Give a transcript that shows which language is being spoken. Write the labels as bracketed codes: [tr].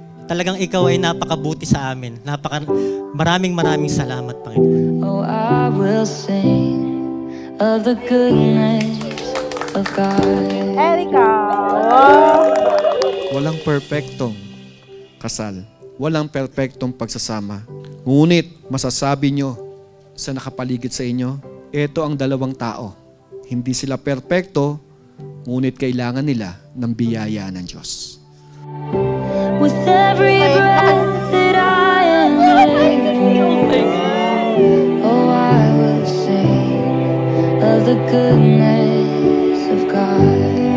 [tl] Talagang ikaw ay napakabuti sa amin. Maraming salamat, Panginoon. [en] Oh, I will sing of the goodness of God. [tl] Erica! Walang perpektong kasal. Walang perpektong pagsasama. Ngunit masasabi nyo sa nakapaligid sa inyo, ito ang dalawang tao. Hindi sila perpekto, ngunit kailangan nila ng biyaya ng Diyos. [en] With every breath that I am able, oh, I will sing of the goodness of God.